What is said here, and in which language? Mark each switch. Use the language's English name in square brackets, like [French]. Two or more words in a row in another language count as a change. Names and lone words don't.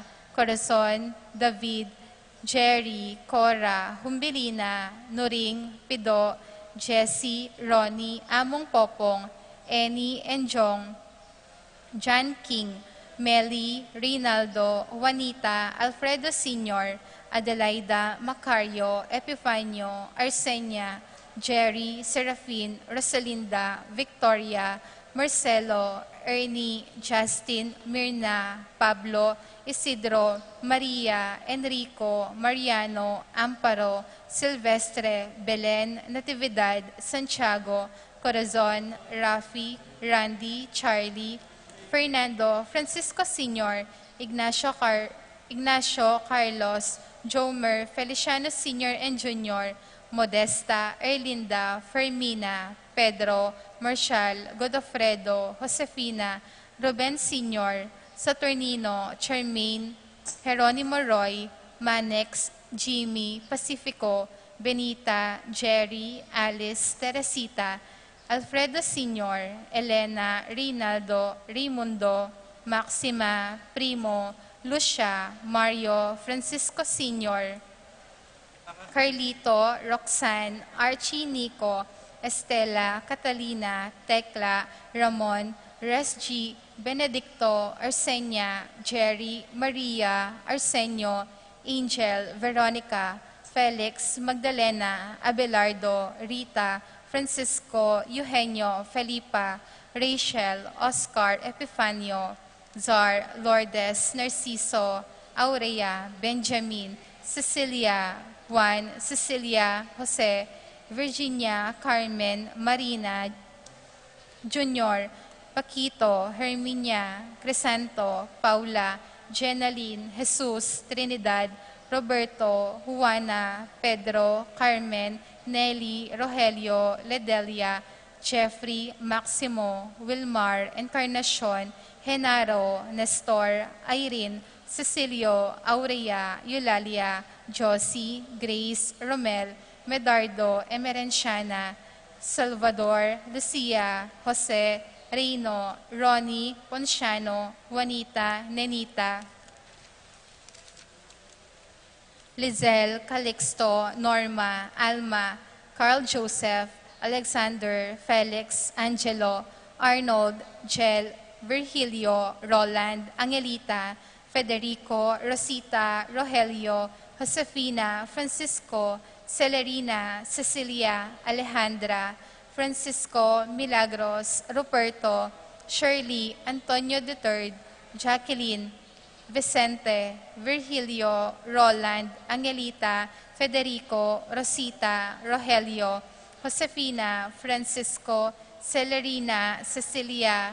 [English] Corazon, David, Jerry, Cora, Humbilina, Nuring, Pido, Jessie, Ronnie, Among Popong, Annie, and Jong, John King, Melly, Rinaldo, Juanita, Alfredo Sr., Adelaida, Macario, Epifanio, Arsenia, Jerry, Serafin, Rosalinda, Victoria, Marcelo, Ernie, Justin, Mirna, Pablo, Isidro, Maria, Enrico, Mariano, Amparo, Silvestre, Belen, Natividad, Santiago, Corazon, Rafi, Randy, Charlie, Fernando, Francisco Sr., Ignacio, Carlos, Jomer, Feliciano Sr. and Jr., Modesta, Erlinda, Fermina, Pedro, Marcial, Godofredo, Josefina, Ruben Sr., Saturnino, Charmaine, Jeronimo Roy, Manex, Jimmy, Pacifico, Benita, Jerry, Alice, Teresita, Alfredo Sr., Elena, Rinaldo, Raimundo, Maxima, Primo, Lucia, Mario, Francisco Sr., Carlito, Roxanne, Archie, Nico, Estela, Catalina, Tekla, Ramon, Resg, Benedicto, Arsenia, Jerry, Maria, Arsenio, Angel, Veronica, Felix, Magdalena, Abelardo, Rita, Francisco, Eugenio, Felipa, Rachel, Oscar, Epifanio, Zar, Lourdes, Narciso, Aurea, Benjamin, Cecilia, Juan, Cecilia, Jose, Virginia, Carmen, Marina, Junior, Paquito, Herminia, Crisanto, Paula, Jenaline, Jesus, Trinidad, Roberto, Juana, Pedro, Carmen, Nelly, Rogelio, Ledelia, Jeffrey, Maximo, Wilmar, Encarnacion, Genaro, Nestor, Irene, Cecilio, Aurea, Eulalia, Josie, Grace, Romel, Medardo, Emerenciana, Salvador, Lucia, Jose, Reino, Ronnie, Ponciano, Juanita, Nenita, Lizelle, Calixto, Norma, Alma, Carl Joseph, Alexander, Felix, Angelo, Arnold, Jel, Virgilio, Roland, Angelita, Federico, Rosita, Rogelio, Josefina, Francisco, Celerina, Cecilia, Alejandra, Francisco, Milagros, Ruperto, Shirley, Antonio III, Jacqueline, Vicente, Virgilio, Roland, Angelita, Federico, Rosita, Rogelio, Josefina, Francisco, Celerina, Cecilia,